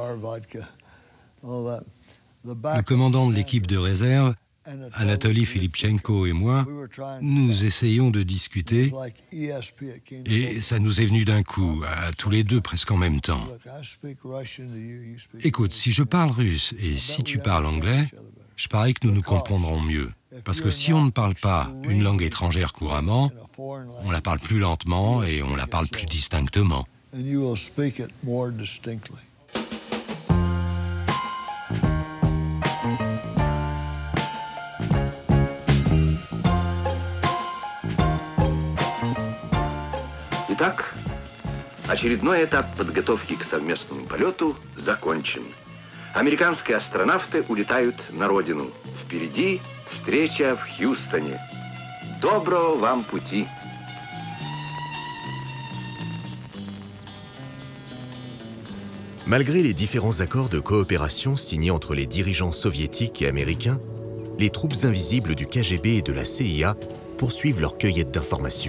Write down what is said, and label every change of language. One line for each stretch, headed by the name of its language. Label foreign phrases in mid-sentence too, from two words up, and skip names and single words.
French: Le commandant de l'équipe de réserve, Anatoly Filipchenko et moi, nous essayons de discuter et ça nous est venu d'un coup, à tous les deux presque en même temps. Écoute, si je parle russe et si tu parles anglais, je parie que nous nous comprendrons mieux. Parce que si on ne parle pas une langue étrangère couramment, on la parle plus lentement et on la parle plus distinctement.
Russian: Итак, очередной этап подготовки к совместному полету закончен. Американские астронавты улетают на родину. Впереди встреча в Хьюстоне. Доброго вам пути!
French: Malgré les différents accords de coopération signés entre les dirigeants soviétiques et américains, les troupes invisibles du KGB et de la CIA poursuivent leur cueillette d'informations.